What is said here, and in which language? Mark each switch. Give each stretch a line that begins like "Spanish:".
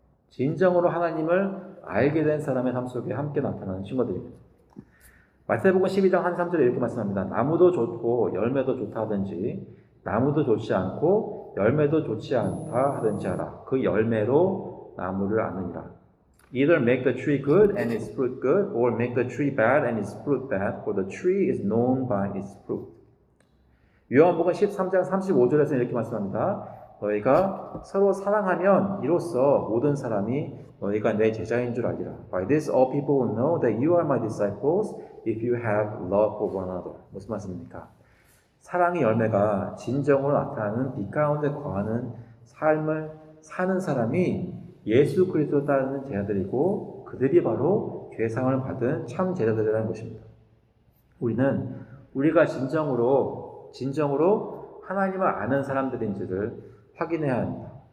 Korean: 진정으로 하나님을 알게 된 사람의 삶 속에 함께 나타나는 증거들입니다. 마태복음 12장 한 3절에 이렇게 말씀합니다. 나무도 좋고 열매도 좋다 하든지 나무도 좋지 않고 열매도 좋지 않다 하든지 하라. 그 열매로 나무를 아느니라.
English: Either make the tree good and its fruit good, or make the tree bad and its fruit bad, for the tree is known by its fruit.
Korean: 요한복음 13장 35절에서 이렇게 말씀합니다. 너희가 서로 사랑하면 이로써 모든 사람이 너희가 내 제자인 줄 알리라.
English: By this all people will know that you are my disciples if you have love for one another.
Korean: 무슨 말씀입니까? 사랑의 열매가 진정으로 나타나는 빛 가운데 거하는 삶을 사는 사람이 예수 그리스도 따르는 제자들이고 그들이 바로 죄사함을 받은 참 제자들이라는 것입니다. 우리가 진정으로 하나님을 아는 사람들인지를 확인해야 합니다.